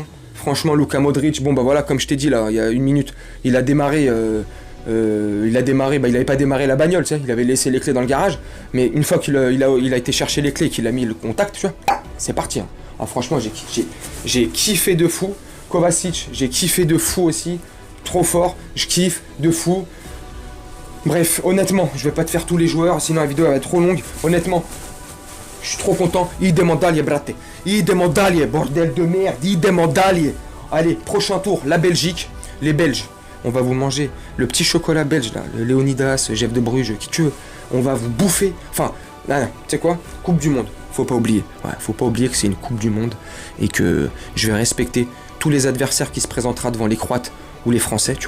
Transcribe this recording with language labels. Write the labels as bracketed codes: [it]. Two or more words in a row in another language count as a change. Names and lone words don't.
[fr] Franchement, Luka Modric, bon bah voilà, comme je t'ai dit là, il y a une minute, il a démarré, il avait pas démarré la bagnole, tu sais, il avait laissé les clés dans le garage, mais une fois qu'il a été chercher les clés, qu'il a mis le contact, tu vois, c'est parti. Hein. Ah, franchement, j'ai kiffé de fou. Kovacic, j'ai kiffé de fou aussi, trop fort, je kiffe de fou. Bref, honnêtement, je vais pas te faire tous les joueurs, sinon la vidéo elle va être trop longue. Honnêtement, je suis trop content. [hr] Idemo dalje, brate. Idemo dalje, [fr] bordel de merde. [hr] Idemo dalje. [fr] Allez, prochain tour, la Belgique. Les Belges, on va vous manger le petit chocolat belge là, le Léonidas, Jeff de Bruges, qui tu veux. On va vous bouffer. Enfin, tu sais quoi? Coupe du monde. Faut pas oublier. Ouais, faut pas oublier que c'est une coupe du monde et que je vais respecter tous les adversaires qui se présentera devant les Croates ou les Français, tu vois.